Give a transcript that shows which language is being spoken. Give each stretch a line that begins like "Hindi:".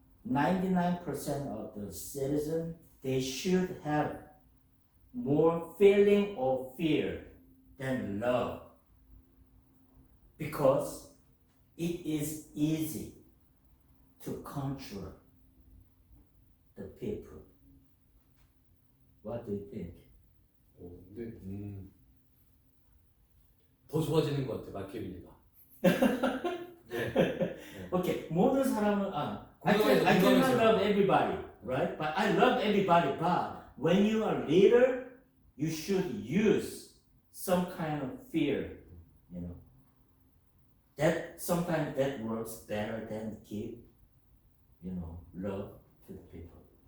English: 99% of the citizens, they should have more feeling of fear than love because it is easy to control the people. What do you think?
Korean: 근데 더 좋아지는 것 같아 마키아벨리가. 네.
English: Okay,
Korean: 모든 사람은
English: I
Korean: 공감해서.
English: cannot love everybody, right? But I love everybody. But when you are leader, you should use some kind of fear. That sometimes that works better than give, love to the people.